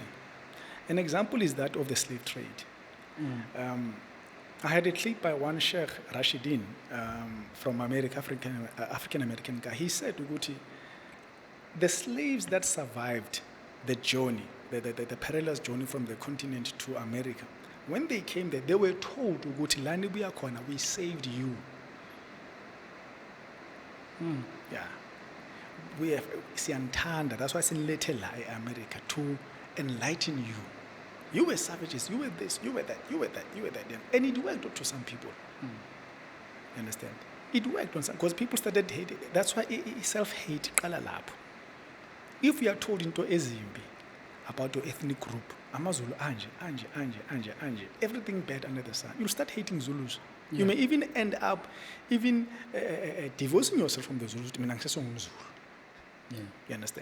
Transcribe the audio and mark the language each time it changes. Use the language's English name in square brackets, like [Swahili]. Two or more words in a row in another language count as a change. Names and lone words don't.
[English] An example is that of the slave trade. I had a clip by one Sheikh Rashidin from America, African American guy. He said, Uguti, the slaves that survived the journey, the perilous journey from the continent to America, when they came there, they were told, [Zulu] Uguti, lani buya khona, [English] we saved you. Yeah. We have siyantanda, that's why sinilethela America, to enlighten you. You were savages, you were this, you were that, you were that, you were that. And it worked to some people. You understand? It worked on some, because people started hating. That's why self-hate [Zulu] qala lapho. [English] If you are told [Zulu] into ezimbi [English] about your ethnic group, [Zulu] Amazulu, Anje, [English] everything bad under the sun, you'll start hating Zulus. You may even end up divorcing yourself from the Zulus. You understand?